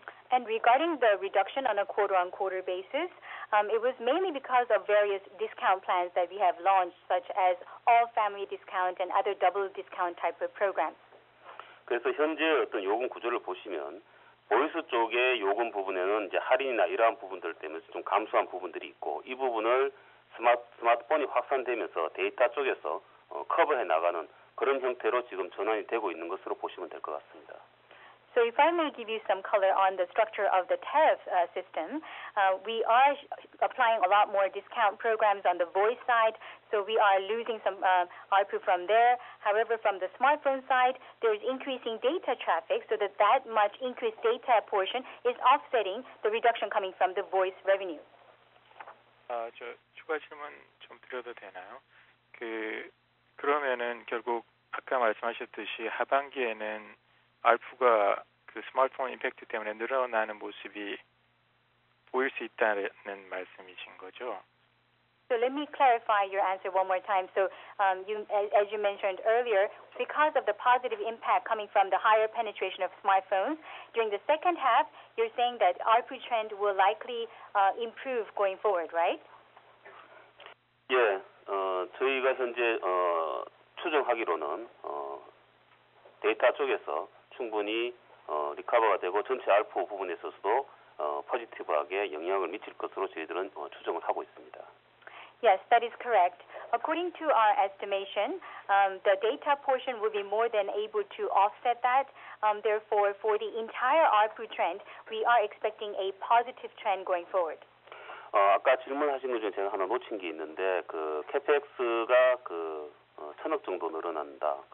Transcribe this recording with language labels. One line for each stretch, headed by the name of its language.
English: And regarding the reduction on a quarter-on-quarter basis, it was mainly because of various discount plans that we have launched, such as all-family discount and other double discount type of programs.
Korean: 그래서 현재 어떤 요금 구조를 보시면 보이스 쪽의 요금 부분에는 이제 할인이나 이러한 부분들 때문에 좀 감소한 부분들이 있고 이 부분을 스마트폰이 확산되면서 데이터 쪽에서 커버해 나가는 그런 형태로 지금 전환이 되고 있는 것으로 보시면 될 것 같습니다.
English: So if I may give you some color on the structure of the tariff system, we are applying a lot more discount programs on the voice side, so we are losing some ARPU from there. However, from the smartphone side, there is increasing data traffic, so that much increased data portion is offsetting the reduction coming from the voice revenue.
Korean: 저 추가 질문 좀 드려도 되나요? 그러면은 결국 아까 말씀하셨듯이 하반기에는 ARPU가 그 스마트폰 임팩트 때문에 늘어나는 모습이 보일 수 있다는 말씀이신 거죠?
English: So let me clarify your answer one more time. So as you mentioned earlier, because of the positive impact coming from the higher penetration of smartphones, during the second half, you're saying that ARPU trend will likely improve going forward, right?
Korean: 예, 저희가 현재 추정하기로는 데이터 쪽에서 충분히 리커버가 되고 전체 ARPU 부분에 있어서도 포지티브하게 영향을 미칠 것으로 저희들은 추정을 하고 있습니다.
English: Yes, that is correct. According to our estimation, the data portion will be more than able to offset that. Therefore, for the entire ARPU trend, we are expecting a positive trend going forward.
Korean: 아까 질문하신 것 중에 제가 하나 놓친 게 있는데 그 CapEx가 1,000억 정도 늘어난다.